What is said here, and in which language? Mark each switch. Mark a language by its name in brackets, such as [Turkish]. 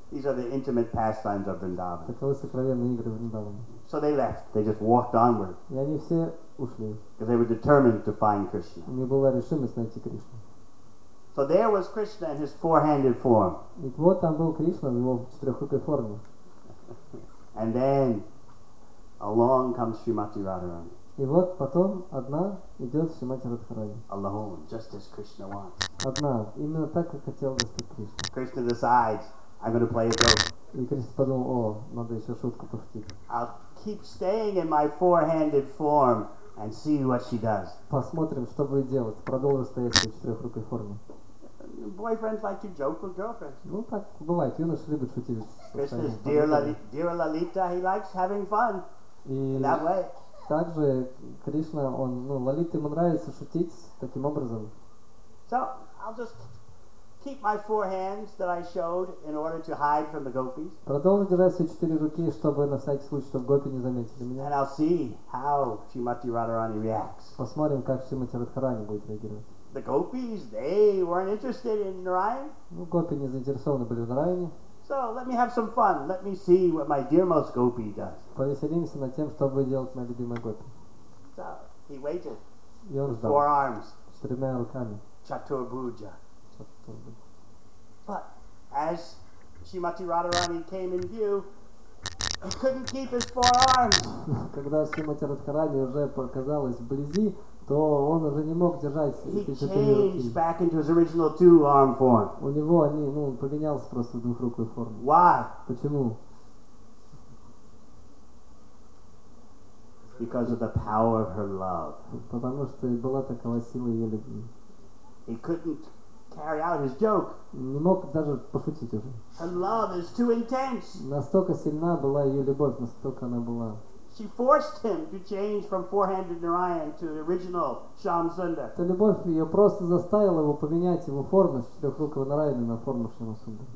[English] These are the intimate pastimes of Vrindavan. [Russian] Таковы сокровенные игры Вриндавана. [English] So they left. They just walked onward [Russian] И они все ушли. [English] because they were determined to find Krishna. [Russian] У них была решимость найти Кришну. [English] So there was Krishna in his four-handed form. [Russian] И вот там был Кришна в его четырехрукой форме. [English] And then along comes Srimati Radharani. [Russian] И вот потом одна идет Шримати Радхарани. [English] Alone, just as Krishna wants. [Russian] Одна, именно так, как хотел Господь Кришна. [English] Krishna decides, I'm going to play a joke. [Russian] И Кришна подумал, о, надо еще шутку пошутить. [English] I'll keep staying in my four-handed form and see what she does. [Russian] Посмотрим, что будет делать. Продолжу стоять в своей четырехрукой форме. [English] Boyfriends like to joke with girlfriends. [Russian] Ну, так бывает. Юноши любят шутить. [English] Krishna's dear Lalita, he likes having fun [Russian] И [English] in that way. [Russian] также Кришна, Лалите ему нравится шутить таким образом. [English] So I'll just keep my four hands that I showed in order to hide from the gopis. [Russian] Продолжу держать все четыре руки, чтобы на всякий случай, чтобы гопи не заметили [English] And [Russian] меня. [English] I'll see how Srimati Radharani reacts. [Russian] Посмотрим, как Шримати Радхарани будет реагировать. [English] The gopis, they weren't interested in Narayan. [Russian] Ну, гопи не заинтересованы были в Нараяне. [English] So let me have some fun. Let me see what my dearmost gopi does. [Russian] Повеселимся над тем, что будет делать моя любимая гопи. [English] So he waited. [Russian] И он ждал. [English] Four arms. [Russian] С тремя руками. [Sanskrit] Chaturbuja. [English] But as Srimati Radharani came in view, he couldn't keep his four arms. [Russian] Когда Шримати Радхарани уже показалась вблизи, то он уже не мог держать [English] He [Russian] эти четыре [English] changed [Russian] руки. [English] back into his original two-arm form. [Russian] У него он поменялся просто в двухрукую форму. [English] Why? [Russian] Почему? [English] Because of the power of her love. [Russian] Потому что была такова сила ее любви. [English] He couldn't carry out his joke. [Russian] Не мог даже пошутить уже. [English] Her love is too intense. [Russian] Настолько сильна была ее любовь, настолько она была. [English] She forced him to change from four-handed Narayan to the original Sham Sundar. [Russian] Эта любовь ее просто заставила его поменять его форму с четырехрукого Нараяна на форму Шьяма Сундара.